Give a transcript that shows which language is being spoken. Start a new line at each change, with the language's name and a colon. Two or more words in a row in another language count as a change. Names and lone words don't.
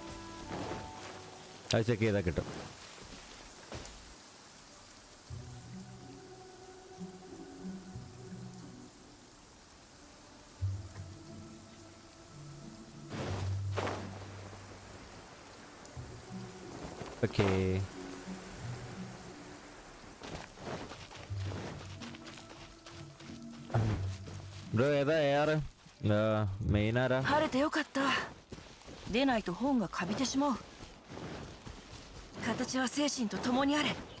Malayalam: അത് ചെക്ക് ചെയ്താൽ കിട്ടും.
English: okay bro
Malayalam: ഏതാ AR മെയിൻ ആരാ?
Japanese: 晴れてよかった。出ないと本がカビてしまう。形は精神と共にあれ。